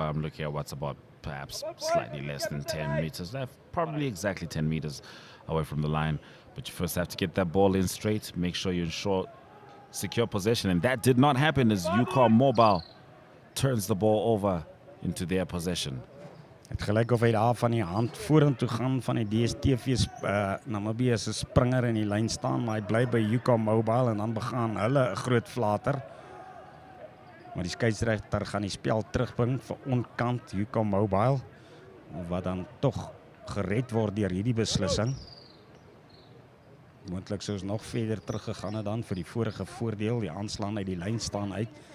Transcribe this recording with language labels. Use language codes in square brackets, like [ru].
[en] I'm looking at what's about perhaps slightly less than 10 meters. They're probably exactly 10 meters away from the line. But you first have to get that ball in straight. Make sure you ensure secure possession. And that did not happen as Ucom Mobile turns the ball over into their possession. [af] Het gelyk of hy daar van die hand vorentoe gaan van die DSTV Namibië se springer in die lyn staan, maar hy bly by Ucom Mobile en dan begin hulle 'n groot flater. Maar die skeieregter gaan die spel terugbring vir onkant Ucom Mobile, wat dan tog gered word deur hierdie beslissing. Moontlik sou ons nog verder teruggegaan het dan vir die vorige voordeel, die aanslaan uit die lyn staan uit.